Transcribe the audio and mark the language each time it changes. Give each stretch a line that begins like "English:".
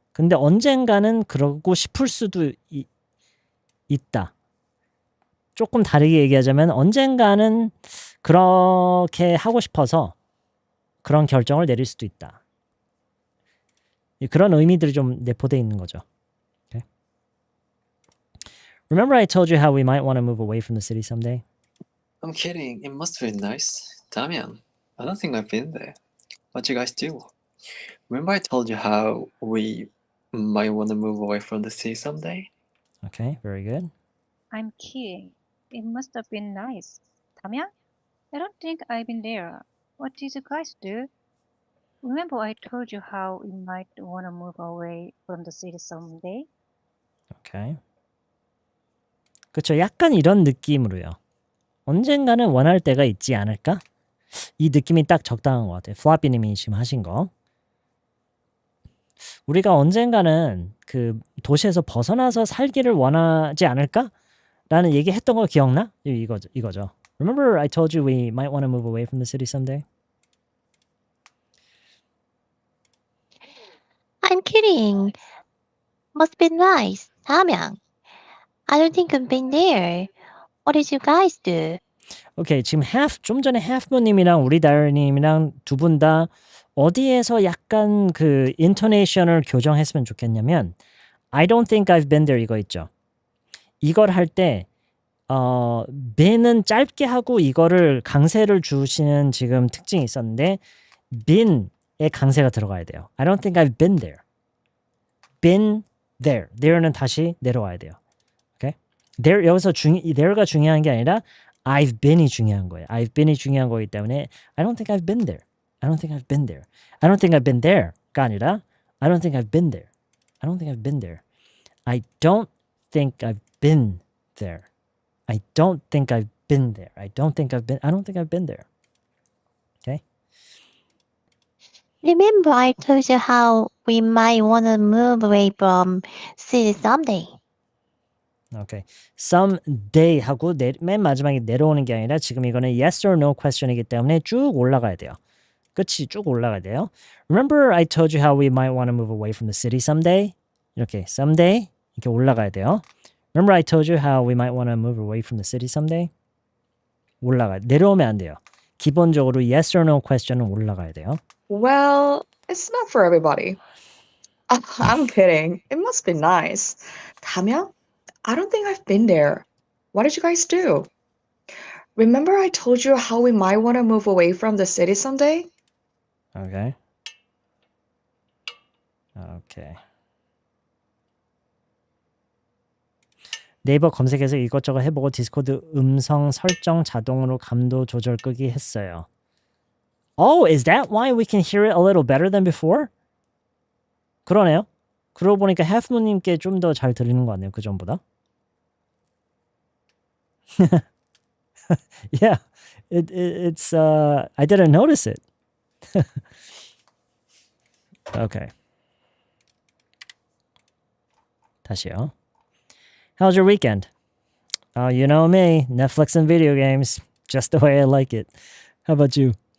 Korean: 근데 언젠가는 그러고 싶을 수도 있다. 조금 다르게 얘기하자면 언젠가는 그렇게 하고 싶어서 그런 결정을 내릴 수도 있다. 그런 의미들이 좀 내포되어 있는 거죠.
English: Okay. Remember I told you how we might want to move away from the city someday? I'm kidding. It must be nice. Damyang, I don't think I've been there. What you guys do? Remember I told you how we might want to move away from the city someday? Okay, very good. I'm kidding. It must have been nice. Damyang? I don't think I've been there. What did you guys do? Remember I told you how we might want to move away from the city someday?
Korean: Okay. 그렇죠. 약간 이런 느낌으로요. 언젠가는 원할 때가 있지 않을까? 이 느낌이 딱 적당한 것 같아요. 플라피님이 지금 하신 거. 우리가 언젠가는 그 도시에서 벗어나서 살기를 원하지 않을까? 라는 얘기 했던 거 기억나? 이거죠.
English: Remember I told you we might want to move away from the city someday? I'm kidding. Must be nice. Damyang. I don't think I've been there. What did you guys do?
Korean: 오케이, 지금 좀 전에 half모님이랑 우리 다이어님이랑 두 분 다 어디에서 약간 그 intonation을 교정했으면 좋겠냐면
English: I don't think I've been there
Korean: 이거 있죠. 이걸 할 때 been은 짧게 하고 이거를 강세를 주시는 지금 특징이 있었는데 been의 강세가 들어가야 돼요.
English: I don't think I've been there. been there.
Korean: there는 다시 내려와야 돼요. 오케이?
English: there
Korean: 여기서 there가 중요한 게 아니라 I've been이 중요한 거예요. I've been이 중요한 거기 때문에
English: I don't think I've been there. I don't think I've been there. I don't think I've been there가 아니라 I don't think I've been there. I don't think I've been there. I don't think I've been there. I don't think I've been there. I don't think I've been there. Okay? Remember I told you how we might want to move away from city someday. Okay.
Korean: Someday 하고 맨 마지막에 내려오는 게 아니라 지금 이거는
English: yes or no question
Korean: 이기 때문에 쭉 올라가야 돼요. 끝이 쭉 올라가야 돼요.
English: Remember I told you how we might want to move away from the city someday?
Korean: 이렇게 someday 이렇게 올라가야 돼요.
English: Remember I told you how we might want to move away from the city someday?
Korean: 올라가요. 내려오면 안 돼요. 기본적으로
English: yes or no question
Korean: 은 올라가야 돼요.
English: Well, it's not for everybody. I'm kidding. It must be nice. Damyang, I don't think I've been there. What did you guys do? Remember I told you how we might want to move away from the city someday? Okay. Okay.
Korean: 네이버 검색해서 이것저것 해보고 디스코드 음성 설정 자동으로 감도 조절 끄기 했어요.
English: Oh, is that why we can hear it a little better than before?
Korean: 그러네요. 그러고 보니까 해프모님께 좀 더 잘 들리는 것 같네요. 그 전보다.
English: Yeah, it's I didn't notice it. Okay.
Korean: 다시요.
English: How's your weekend? Oh, you know me, Netflix and video games, just the way I like it. How about you?